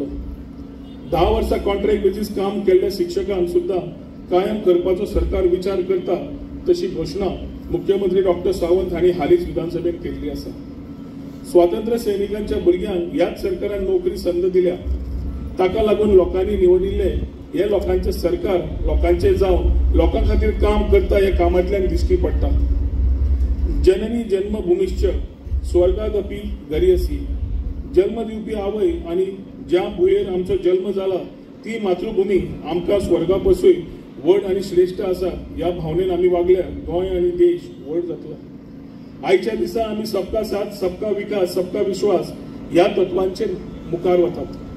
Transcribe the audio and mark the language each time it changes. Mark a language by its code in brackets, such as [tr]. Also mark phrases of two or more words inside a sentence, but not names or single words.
[kok] 10 वर्सां कॉन्ट्रॅक्ट बेजीस काम केल्ल्या शिक्षकांक सुद्धा कायम करपाचो सरकार विचार करता तशी घोषणा मुख्यमंत्री डॉक्टर सावंत हांणी हालींच विधानसभेत केल्ली आसा। स्वातंत्र्य सैनिकांच्या भुरग्यांक ह्याच सरकारान नोकरी संद दिल्या, ताका लागून लोकांनी निवडिल्ले हे लोकांचे सरकार लोकांचे जावन लोकां खातीर काम करता हे कामांतल्यान दिश्टी पडटा। [sa] जननी जन्मभूमीश्च स्वर्गादपि गरीयसी। [kok] जन्म दिवपी आवय आनी ज्या भुंयेर आमचो जन्म जाला ती मातृभूमी आमकां स्वर्गापसूय व्हड आनी श्रेष्ठ आसा ह्या भावनेन आमी वागल्यार गोंय आनी देश व्हड जातलो। आयच्या दिसा आमी [hi] सबका साथ सबका विकास सबका विश्वास [kok] ह्या तत्वांचेर मुखार वतात।